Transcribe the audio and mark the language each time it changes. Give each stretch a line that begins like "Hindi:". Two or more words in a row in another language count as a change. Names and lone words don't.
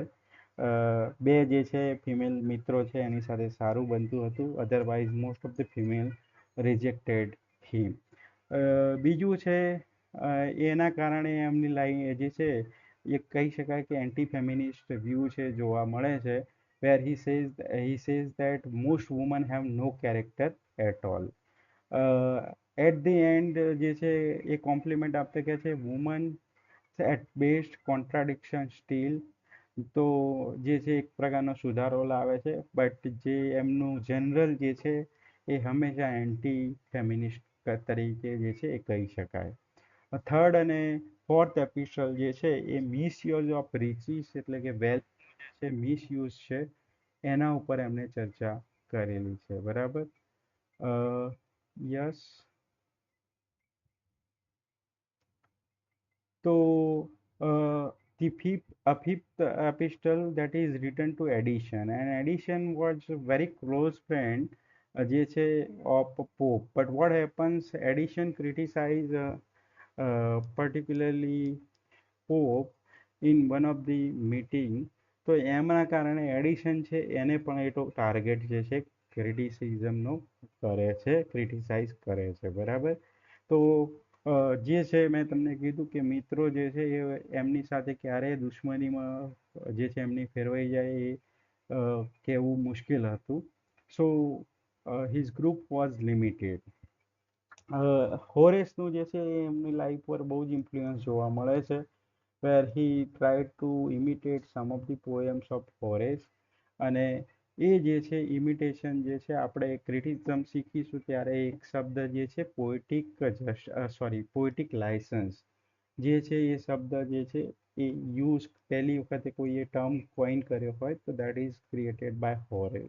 Gujarati: બે જે છે ફિમેલ મિત્રો છે એની સાથે સારું બનતું હતું,
English: otherwise most of the female rejected him.
Gujarati: બીજું છે એના કારણે એમની લાઈન જે છે એ કહી શકાય કે
English: anti feminist view
Gujarati: છે જોવા મળે છે,
English: where he says that most women have no character at all. at the end
Gujarati: જે છે એ કોમ્પ્લિમેન્ટ આપતે કહે છે
English: woman at best contradiction still.
Gujarati: તો જે છે એક પ્રકારનો સુધારો લાવે છે, બટ જે એમનું જનરલ જે છે એ હંમેશા
English: anti feminist
Gujarati: તરીકે જે છે એ કહી શકાય. થર્ડ અને
English: fourth episode
Gujarati: જે છે એ
English: misuse of riches
Gujarati: એટલે કે વેલ્થ છે મિસયુઝ છે એના ઉપર એમને ચર્ચા કરેલી છે. બરાબર. યસ.
English: So, a fifth epistle that is written to Edition, and Edition was a very close friend
Gujarati: જે છે
English: of Pope. But what happens? Edition criticize particularly Pope in one of the meeting.
Gujarati: તો એમના કારણે એડિશન છે એને પણ એ ટાર્ગેટ જે છે ક્રિટિસિઝમનો કરે છે, ક્રિટિસાઇઝ કરે છે. બરાબર. તો જે છે મેં તમને કીધું કે મિત્રો જે છે એ એમની સાથે ક્યારેય દુશ્મનીમાં જે છે એમની ફેરવાઈ જાય એ કહેવું મુશ્કેલ હતું.
English: so his group was limited.
Gujarati: હોરેસનું જે છે એ એમની લાઈફ પર બહુ જ ઇન્ફ્લુઅન્સ જોવા મળે છે,
English: where he tried to imitate some of the poems of Horace.
Gujarati: અને એ જે છે ઇમિટેશન જે છે આપણે ક્રિટિસિઝમ શીખીશું ત્યારે એક શબ્દ જે છે
English: poetic license
Gujarati: જે છે એ શબ્દ જે છે એ યુઝ પહેલી વખતે કોઈ એ
English: term coin
Gujarati: કર્યો હોય તો
English: that is created by Horace.